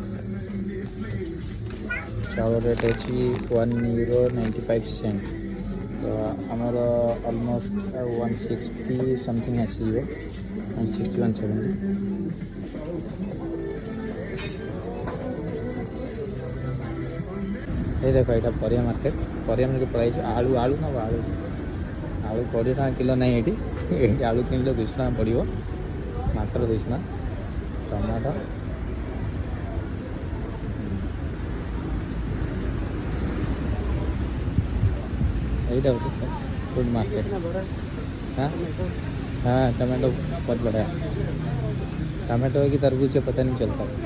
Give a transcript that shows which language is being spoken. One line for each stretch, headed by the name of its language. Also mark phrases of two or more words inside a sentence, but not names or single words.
Odia: ଚାଉଳ ରେଟ୍ ଅଛି €1.95 ତ ଆମର ଅଲମୋଷ୍ଟ 160 ସମଥିଙ୍ଗ ଆସିଯିବ 160 170 এই ଦେଖ ଏଇଟା ପରିବା ମାର୍କେଟ ପଳାଇଛି ଆଳୁ ନେବ ଆଳୁ 20 ଟଙ୍କା କିଲୋ ନାହିଁ ଏଇଠି ଆଳୁ କିଣିଲେ 200 ଟଙ୍କା ପଡ଼ିବ ମାତ୍ର 200 ଟଙ୍କା ଟମାଟୋ
Hindi: यही होता है
English: food market
Hindi: हाँ हाँ टमाटो बहुत बड़ा है टमाटो की तरबूज से पता नहीं चलता